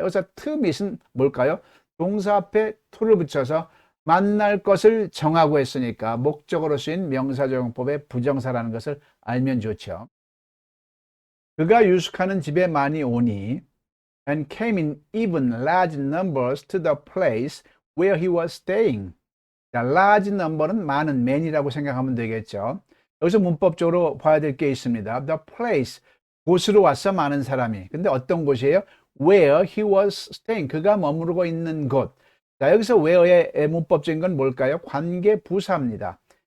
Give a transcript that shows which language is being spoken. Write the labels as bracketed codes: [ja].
[ko] 여기서 to meet은 뭘까요? 동사 앞에 to를 붙여서 만날 것을 정하고 했으니까 목적어로 쓰인 명사적용법의 부정사라는 것을 알면 좋죠. 그가 유숙하는 집에 많이 오니 [en] and came in even large numbers to the place where he was staying. [ko] 자, large number는 많은 man이라고 생각하면 되겠죠. 여기서 문법적으로 봐야 될 게 있습니다. The place, 곳으로 와서 많은 사람이. 근데 어떤 곳이에요? [en] Where he was staying. [ko] 그가 머무르고 있는 곳. 자, 여기서 where의 문법적인 건 뭘까요? 관계부사입니다.